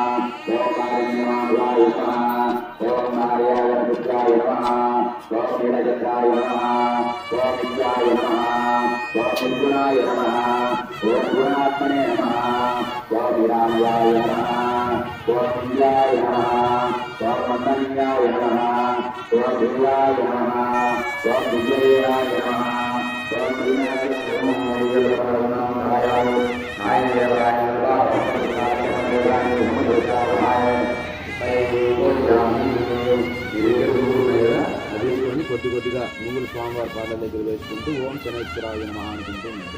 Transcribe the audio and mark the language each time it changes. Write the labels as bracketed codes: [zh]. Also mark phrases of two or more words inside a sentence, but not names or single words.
[sa] ओम कारुण्यवाय नमः ओम नारायणाय पुत्राय नमः ओम नीलजटाय नमः ओम विद्याय नमः ओम निर्गुणाय नमः ओम गुणात्मने नमः ओम विरामयाय नमः ओम विद्याय नमः ओम मंदन्याय नमः ओम दिव्याय नमः ओम विजयाय नमः ओम विनाय [te] తీసుకొని కొద్ది కొద్దిగా నువ్వులు స్వామివారి పాదాల దగ్గర వేసుకుంటూ [sa] ఓం శనేశ్వరాయ నమః [te] అనుకుంటూ ఉంది.